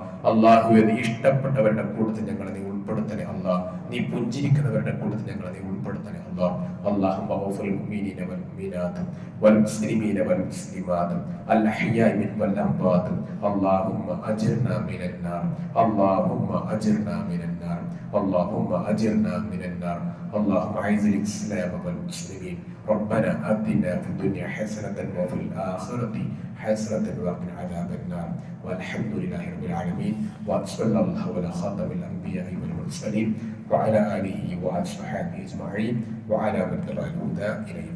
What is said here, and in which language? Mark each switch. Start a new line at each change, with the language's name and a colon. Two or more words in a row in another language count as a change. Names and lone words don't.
Malayalam: അള്ളാഹുവെ നീ ഇഷ്ടപ്പെട്ടവരുടെ കൂട്ടത്തിൽ ഞങ്ങളെ നീ ഉൾപ്പെടുത്തണേ അല്ലാഹ്. നീ പുഞ്ചിരിക്കുന്നവരുടെ കൂട്ടത്തിൽ ഞങ്ങളെ നീ ഉൾപ്പെടുത്തണേ അല്ലാഹ്.
Arabic: اللهم اغفر المؤمنين والمؤمنات والمسلمين والمسلمات الأحياء منهم والأموات. اللهم أجرنا من النار. اللهم أجرنا من النار. اللهم أجرنا من النار. اللهم أعز الإسلام والمسلمين. ربنا آتنا في الدنيا حسنة وفي الآخرة حسنة وقنا عذاب النار. والحمد لله رب العالمين. وصلى الله على خاتم الأنبياء والمرسلين وعلى آله وأصحابه أجمعين وعلى من تبع الهدى إلى